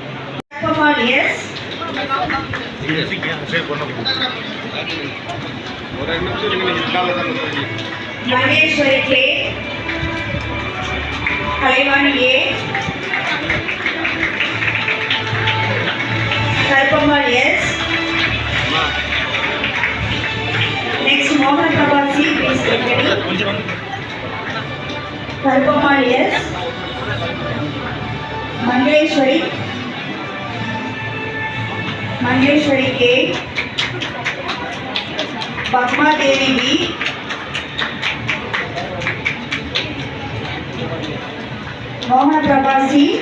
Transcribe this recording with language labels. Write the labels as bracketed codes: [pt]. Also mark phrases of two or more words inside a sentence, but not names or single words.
[ta] மகேஸ்வரி கே, கலைவாணி ஏ, கருப்பம்மாள் எஸ், நெக்ஸ்ட் மோகன் பிரபா சி, [en] please get ready. [ta] Karupammal S. Mangaleshwari K. Padma Devi B. Mohana Prabha C.